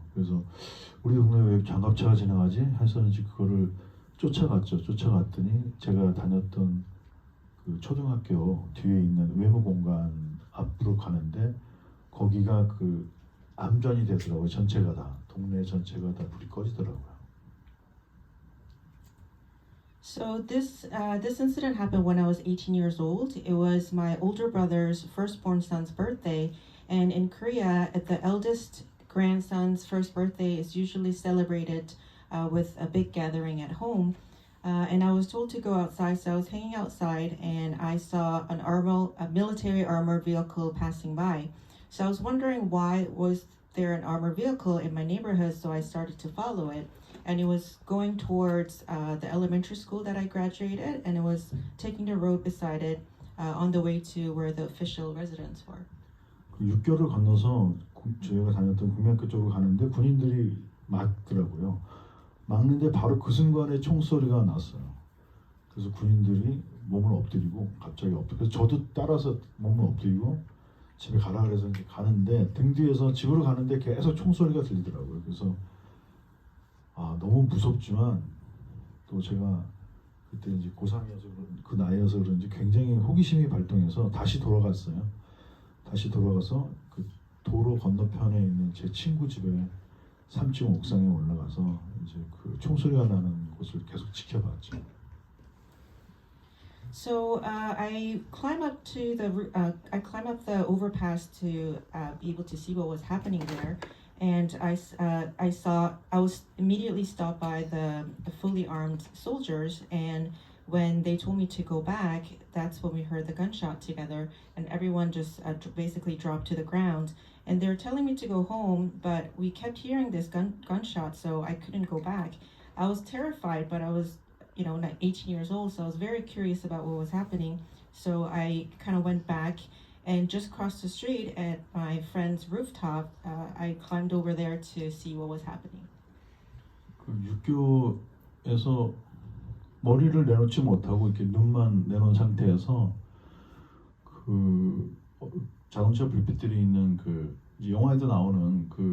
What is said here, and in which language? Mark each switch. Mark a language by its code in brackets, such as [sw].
[ko] 그래서 우리 동네에 왜 장갑차가 지나가지? 해서 이제 그거를 쫓아갔죠. 쫓아갔더니 제가 다녔던 그 초등학교 뒤에 있는 외무공간 앞으로 가는데 거기가 암전이 되더라고요. 전체가 다 동네 전체가 다 불이 꺼지더라고요. [en] So this incident happened when I was 18 years old. It was my older brother's firstborn son's birthday, and in Korea, the eldest grandson's first birthday is usually celebrated with a big gathering at home. And I was told to go outside, so I was hanging outside, and I saw a military armored vehicle passing by. So I was wondering why was there an armored vehicle in my neighborhood, so I started to follow it. And it was going towards the elementary school that I graduated, and it was taking the road beside it on the way to where the official residents were. [ko] 육교를 건너서 저희가 다녔던 국민학교 쪽으로 가는데 군인들이 막더라고요. 막는데 바로 그 순간에 총소리가 났어요. 그래서 군인들이 몸을 엎드리고 갑자기 그래서 저도 따라서 몸을 엎드리고 집에 가라 그래서 이제 가는데 등 뒤에서 집으로 가는데 계속 총소리가 들리더라고요. 그래서 너무 무섭지만 또 제가 그때 이제 고3이어서 그 나이여서 그런지 굉장히 호기심이 발동해서 다시 돌아갔어요. 다시 돌아가서 그 도로 건너편에 있는 제 친구 집에 3층 옥상에 올라가서 이제 그 총소리가 나는 곳을 계속 지켜봤죠. [en] So I climbed up the overpass to be able to see what was happening there, and I was immediately stopped by the fully armed soldiers, and when they told me to go back, that's when we heard the gunshot together, and everyone just basically dropped to the ground. And they were telling me to go home, but we kept hearing this gunshot, so I couldn't go back. I was terrified, but I was 18 years old, so I was very curious about what was happening. So I kind of went back and just crossed the street at my friend's rooftop. I climbed over there to see what was happening. [ko] 육교에서 머리를 내놓지 못하고 이렇게 눈만 내놓은 상태에서 자동차 불빛들이 있는 이제 영화에도 나오는